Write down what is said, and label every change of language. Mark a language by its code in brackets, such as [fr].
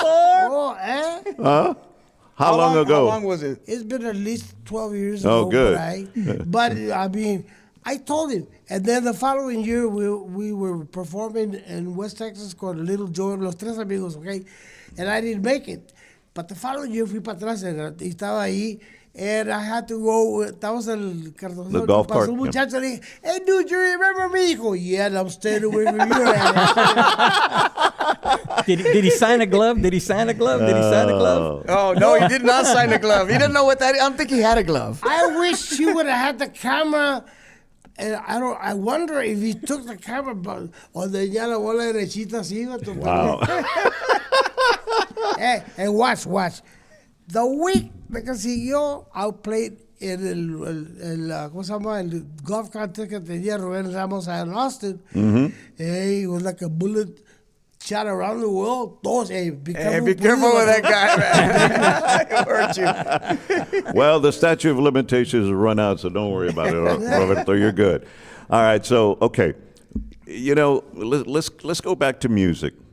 [en] Oh, eh? Huh? How long ago? How long was it? It's been at least 12 years Oh, ago. good. But I mean, I told him. And then the following year, we were performing in West Texas called Little Joe and Los Tres Amigos, okay? And I didn't make it. But the following year fui para atrás y estaba ahí. And I had to go, estábamos en el cartón. The golf cart. [es] Pasó un muchacho, le dije, hey, dude, you remember me? [en] Dijo, yeah, I'm staying away from you. Did he sign a glove? Did he sign a glove? Did he sign a glove? Oh, no, he did not sign a glove. He didn't know what that is. I don't think he had a glove. I wish you would have had the camera. And I wonder if he took the camera, but o tenía la bola derechita así. Wow. Hey, watch. [es] The week que siguió, I played en el ¿cómo se llama? El golf contest que tenía Rubén Ramos in Austin. [en] Hey, it was like a bullet shot around the world. Todos, hey, be careful with that guy, man. He'll hurt you. Well, the statute of limitations has run out, so don't worry about it, Roberto. You're good. All right, so, okay. You know, let's go back to music.